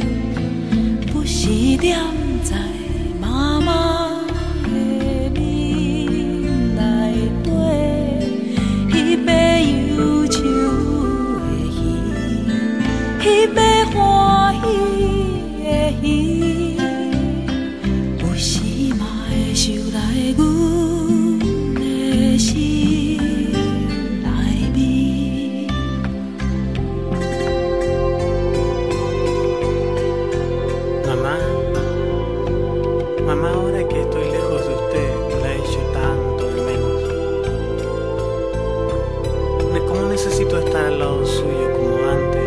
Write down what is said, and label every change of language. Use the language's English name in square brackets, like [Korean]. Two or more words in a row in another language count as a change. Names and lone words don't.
[Min Nan Chinese] 不是踮在妈妈的面内底，迄尾忧愁的鱼，迄尾欢喜的鱼，有时嘛会想来阮的心内面。 [Spanish] Mamá, ahora que estoy lejos de usted, la echo tanto de menos. ¿Cómo necesito estar al lado suyo como antes?